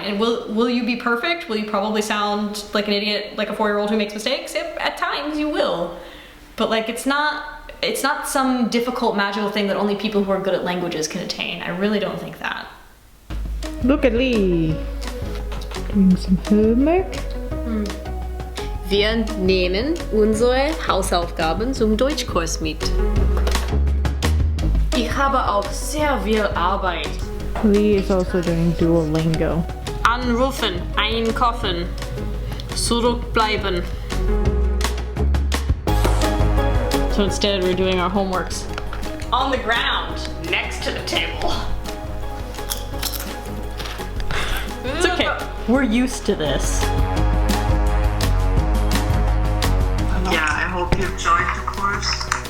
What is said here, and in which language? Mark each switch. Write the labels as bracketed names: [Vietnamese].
[English] And will you be perfect? Will you probably sound like an idiot, like a 4-year-old who makes mistakes? At times you will. But like, it's not some difficult magical thing that only people who are good at languages can attain. I really don't think that. look at Leigh doing some homework. [German] Wir nehmen unsere Hausaufgaben zum Deutschkurs mit. Ich habe auch sehr viel Arbeit. [English] Leigh is also doing Duolingo. [German] Anrufen, einkaufen, zurückbleiben. [English] So instead we're doing our homeworks on the ground, next to the table. It's okay, we're used to this. Ja, I hope you enjoyed the course.